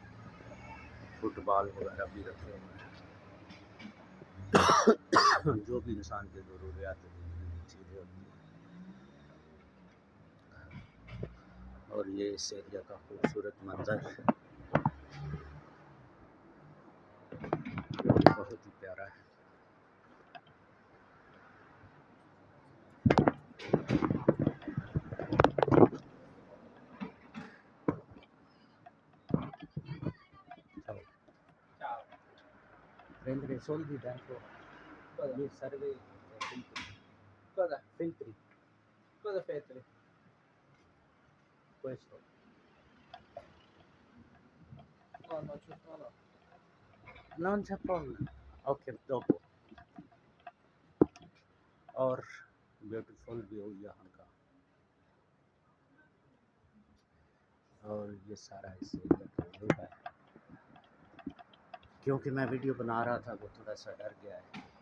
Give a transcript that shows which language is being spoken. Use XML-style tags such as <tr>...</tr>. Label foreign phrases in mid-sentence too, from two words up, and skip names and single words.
<hi>फुटबॉल वगैरह भी रखे हुए हैं, जो भी इंसान की ज़रूरियात ज़िंदगी की चीज़ें होती हैं। और ये इस एरिया का खूबसूरत मंजर, जो कि बहुत ही प्यारा है।</hi> <it>Prendere soldi dentro gli serve filtri. Cosa? Filtri, Cosa Petri? questo. No, no, no. Non c'è problema. Ok, dopo.</it> <hi>और ब्यूटीफुल व्यू यहाँ का, और ये सारा इस एरिया का व्यू है। क्योंकि मैं वीडियो बना रहा था वो थोड़ा सा डर गया है।</hi>